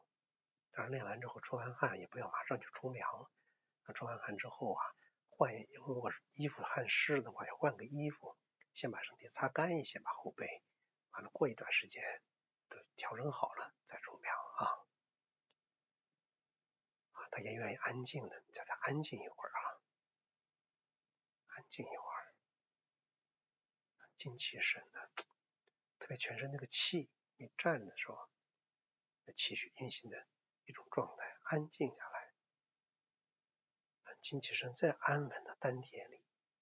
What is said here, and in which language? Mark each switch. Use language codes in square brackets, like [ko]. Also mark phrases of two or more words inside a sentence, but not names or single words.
[zh] 当然練完之後出完汗也不要馬上去冲涼，出完汗之後啊，如果衣服汗濕的話，要換個衣服，先把身體擦乾一些，把後背，完了過一段时间都調整好了再冲凉啊。大家願意安靜的，你在这安靜一會兒啊，安靜一會兒，精氣神的，特別全身那個氣，你站的時候，那气血運行的一種狀態，安靜下來，精气神在安穩的丹田裡。